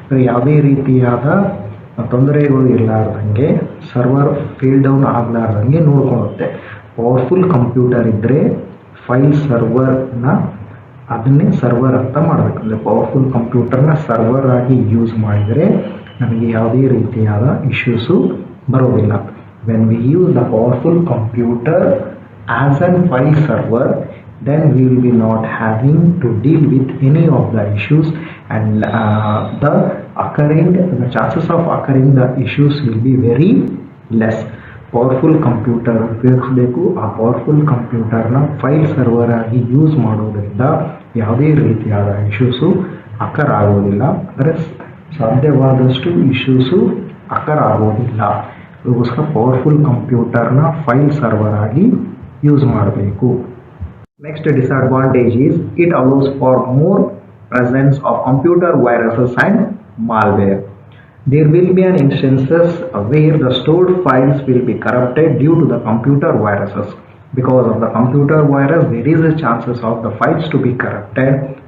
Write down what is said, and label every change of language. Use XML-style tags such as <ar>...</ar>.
<kn>ಯಾವುದೇ ರೀತಿಯಾದ ತೊಂದರೆಗಳು ಇರಲಾರ್ದಂಗೆ, server fail down ಆಗಲಾರ್ದಂಗೆ ನೋಡ್ಕೊಳ್ಳುತ್ತೆ. Powerful computer ಇದ್ದರೆ ಫೈಲ್ ಸರ್ವರ್ನ ಅದನ್ನೇ ಸರ್ವರ್ ಅಂತ ಮಾಡಬೇಕು. ಅಂದರೆ ಪವರ್ಫುಲ್ ಕಂಪ್ಯೂಟರ್ನ ಸರ್ವರ್ ಆಗಿ ಯೂಸ್ ಮಾಡಿದರೆ ನಮಗೆ ಯಾವುದೇ ರೀತಿಯಾದ ಇಶ್ಯೂಸು ಬರೋದಿಲ್ಲ.</kn> <en>When we use the powerful computer as an file server, then we will be not having to deal with any of the issues, and the chances of occurring the issues will be very less.</en> <kn>Powerful computer ಉಪಯೋಗಿಸಬೇಕು. ಆ powerful ಕಂಪ್ಯೂಟರ್ನ file server ಆಗಿ use ಮಾಡೋದ್ರಿಂದ ಯಾವುದೇ ರೀತಿಯಾದ issues ಅಕ್ಕರ್ ಆಗೋದಿಲ್ಲ. ಅಂದರೆ ಸಾಧ್ಯವಾದಷ್ಟು issues ಅಕ್ಕರ್ ಆಗೋದಿಲ್ಲ. ಅದಕ್ಕೋಸ್ಕರ ಪವರ್ಫುಲ್ ಕಂಪ್ಯೂಟರ್ನ ಫೈಲ್ ಸರ್ವರ್ ಆಗಿ ಯೂಸ್ ಮಾಡಬೇಕು.</kn> <en>Next disadvantage is it allows for more presence of computer viruses and malware. There will be an instances where the stored files will be corrupted due to the computer viruses. Because of the computer virus, there is a chances of the files to be corrupted.</en>